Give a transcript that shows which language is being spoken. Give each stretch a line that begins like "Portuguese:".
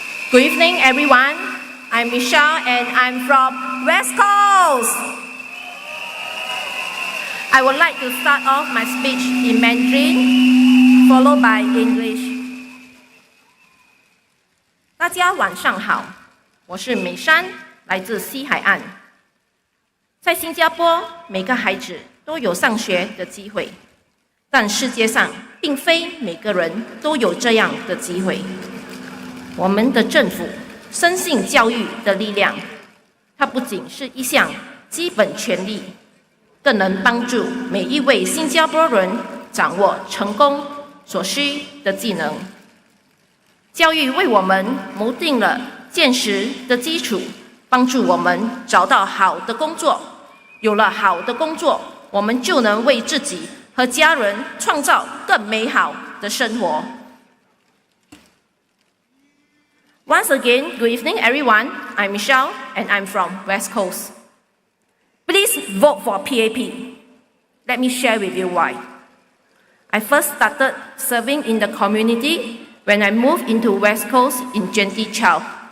English: Good evening, everyone. I'm Michelle and I'm from West Coast. I would like to start off my speech in Mandarin, followed by English.
Chinese: 大家晚上好，我是美珊，来自西海岸。在新加坡，每个孩子都有上学的机会，但世界上并非每个人都有这样的机会。我们的政府深信教育的力量，它不仅是一项基本权利，更能帮助每一位新加坡人掌握成功所需的技能。教育为我们谋定了见识的基础，帮助我们找到好的工作。有了好的工作，我们就能为自己和家人创造更美好的生活。
English: Once again, good evening, everyone. I'm Michelle, and I'm from West Coast. Please vote for PAP. Let me share with you why. I first started serving in the community when I moved into West Coast in 2012.